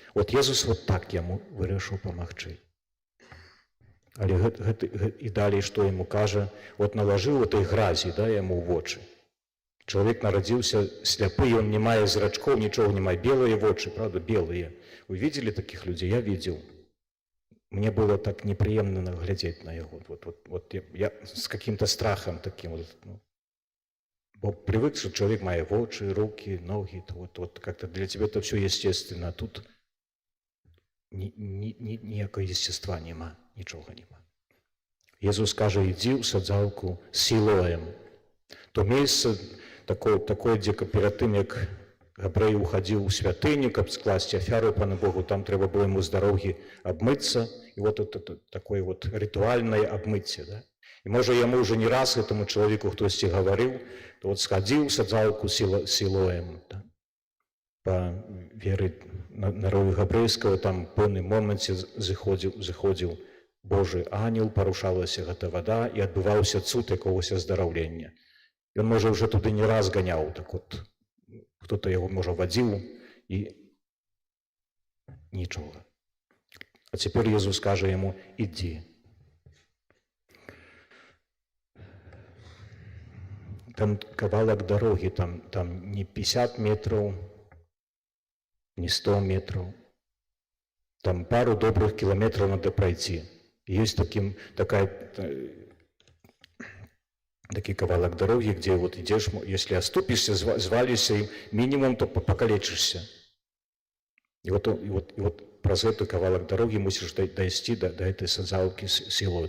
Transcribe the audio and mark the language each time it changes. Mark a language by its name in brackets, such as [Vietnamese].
[Belarusian] Вот Езус вот так яму вырашыў памагчы. Але і далей, што яму кажа, вот налажыў этой гразі, да, яму ў вочы. Чалавек нарадзіўся сляпы, ён не мае зрачкоў, нічога не мае, белыя вочы, правда, белыя. [Russian] Вы видели таких людей? Я видел. Мне было так неприемно глядеть на яго. Вот я с каким-то страхом таким вот. Бо привык, что человек мае вочы, руки, ноги, вот как-то для тебя это все естественно, а тут [Belarusian] ніякого естества нема. Нічога нема. Езус каже, іди ў садзалку Сілоем. То месца такое, дзе перад тым, як Габрэй уходил у святыню, каб скласці афяру пану Богу, там трэба было ему з дарогі абмыцца. [Russian] І вот это такое вот ритуальное абмыцце, да? [Belarusian] І можа яму уже не раз [Russian] этому человеку [Belarusian] хтосьці гаварыў, то вот схадзіў у садзалку Сілоем, да? По веры народу габрэйскага, там в пэўным моменце заходзіў Божий ангел, парушалася гэта вада і адбываўся цуд якогось аздараўлення. Ён, можа, уже туды не раз ганяў, так вот, хто-то яго, можа, вадзіў і нічога. А цяпер Езус кажа яму, ідзі. Там кавалак дарогі, там не 50 метраў, не 100 метраў. [Russian] Там пару добрых километров надо пройти. Есть такой кавалок дороги, где вот идешь, если оступишься, звалишься, и минимум, то покалечишься. И вот праз эту кавалок дороги мусишь дойти до этой садзалки Сілою.